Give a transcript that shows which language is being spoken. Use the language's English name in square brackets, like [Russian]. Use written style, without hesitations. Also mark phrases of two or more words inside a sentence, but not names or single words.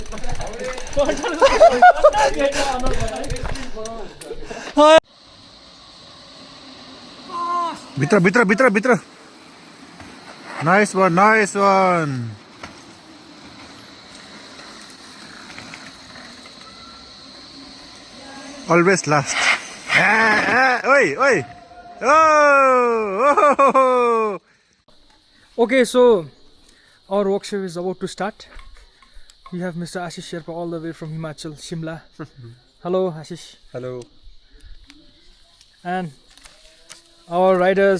[English] भित्र भित्र भित्र भित्र नाइस वन अलवेज लास्ट ओइ ओइ oh Okay, so our workshop is about to start. We have Mr. Ashish Sherpa all the way from Himachal, Shimla. Hello, Ashish. Hello. And our riders,